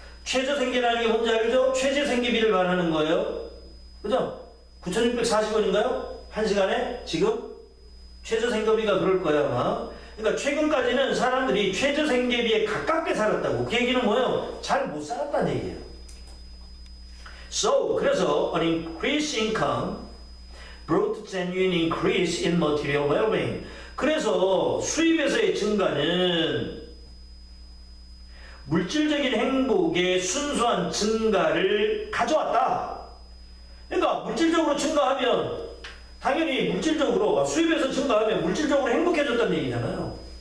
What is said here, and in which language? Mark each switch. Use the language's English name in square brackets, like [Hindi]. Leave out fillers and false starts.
[Korean] 최저 생계라는 게 뭔지 알죠? 최저 생계비를 말하는 거예요. 그죠? 9,640원인가요? 한 시간에? 지금? 최저 생계비가 그럴 거야 아마. 그러니까 최근까지는 사람들이 최저 생계비에 가깝게 살았다고. 그 얘기는 뭐예요? 잘 못 살았다는 얘기예요. [English] So, [Korean] 그래서 [English] an increased income brought genuine increase in material well-being. [Korean] 그래서 수입에서의 증가는 물질적인 행복의 순수한 증가를 가져왔다. 그러니까 물질적으로 증가하면 당연히 물질적으로 수입에서 증가하면 물질적으로 행복해졌다는 얘기잖아요.